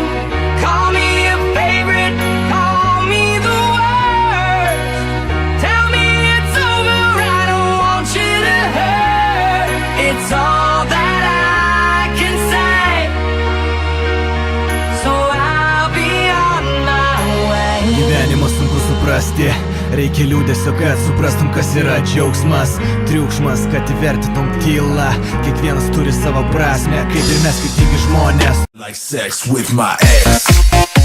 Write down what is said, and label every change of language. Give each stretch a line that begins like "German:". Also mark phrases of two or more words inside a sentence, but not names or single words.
English: Call me a favorite, call me the worst. Tell me it's over, I don't want you to hurt. It's all that I can say, so I'll be on my way.
Lithuanian: Gyvenimą sunku suprasti, reikia liūdesio, kad suprastum, kas yra džiaugsmas. Triukšmas, kad įvertintum tylą. Kiekvienas turi savo prasmę, kaip ir mes skirtingi žmonės.
English: Like sex with my ex.